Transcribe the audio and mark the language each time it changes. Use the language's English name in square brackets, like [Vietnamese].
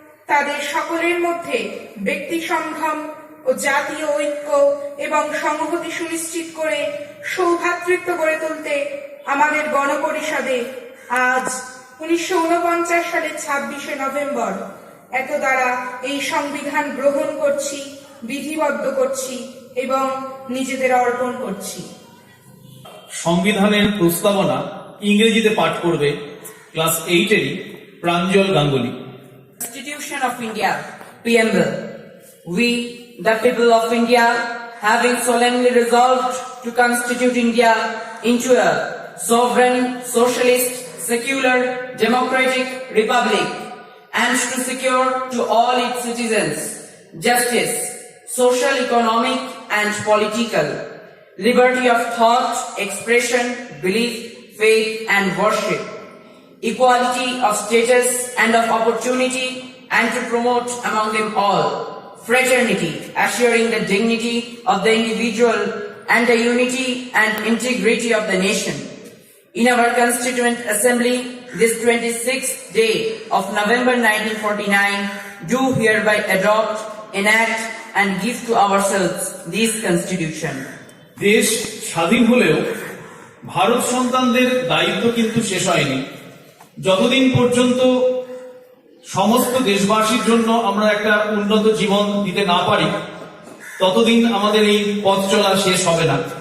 [Bangla] তাদের সকলের মধ্যে ব্যক্তি সংযম ও জাতীয় ঐক্য এবং সংহতি সুনিশ্চিত করে সৌভ্রাতৃত্ব গড়ে তুলতে আমাদের গণপরিষদে আজ 1949 সালের 26শে নভেম্বর এত দ্বারা এই সংবিধান গ্রহণ করছি, বিধিবদ্ধ করছি এবং নিজেদের অর্পণ করছি। সংবিধানের প্রস্তাবনা ইংরেজিতে পাঠ করবে class 8-এরই Pranjal Ganguly. [English] Constitution of India, Preamble. We, the people of India, having solemnly resolved to constitute India into a sovereign, socialist, secular, democratic republic, and to secure to all its citizens justice, social, economic, and political, liberty of thought, expression, belief, faith, and worship, equality of status and of opportunity, and to promote among them all fraternity, assuring the dignity of the individual and the unity and integrity of the nation. In our Constituent Assembly, this 26th day of November 1949, do hereby adopt, enact, and give to ourselves this Constitution. [Bangla] দেশ স্বাধীন হলেও ভারত সন্তানদের দায়িত্ব কিন্তু শেষ হয়নি। যতদিন পর্যন্ত সমস্ত দেশবাসীর জন্য আমরা একটা উন্নত জীবন দিতে না পারি, ততদিন আমাদের এই পথ চলা শেষ হবে না।